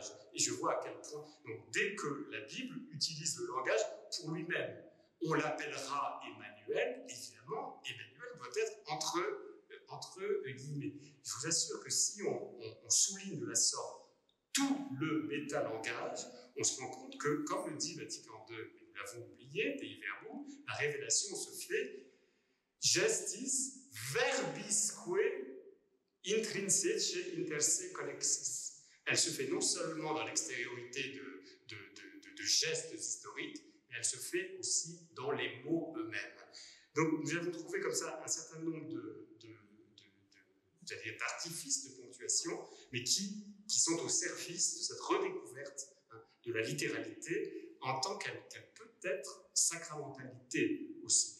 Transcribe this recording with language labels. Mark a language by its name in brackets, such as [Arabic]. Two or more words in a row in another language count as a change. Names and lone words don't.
[French] Et je vois à quel point, donc, dès que la Bible utilise le langage pour lui-même, on l'appellera Emmanuel, évidemment, Emmanuel doit être entre guillemets. Je vous assure que si on souligne de la sorte tout le métalangage, on se rend compte que, comme le dit Vatican II, mais nous l'avons oublié, Dei Verbum, la révélation se fait [Latin] gestis verbisque intrinsece interse connexis. [French] Elle se fait non seulement dans l'extériorité de gestes historiques, mais elle se fait aussi dans les mots eux-mêmes. Donc nous avons trouvé comme ça un certain nombre d'artifices de ponctuation, mais qui sont au service de cette redécouverte de la littéralité en tant qu'elle peut être sacramentalité aussi.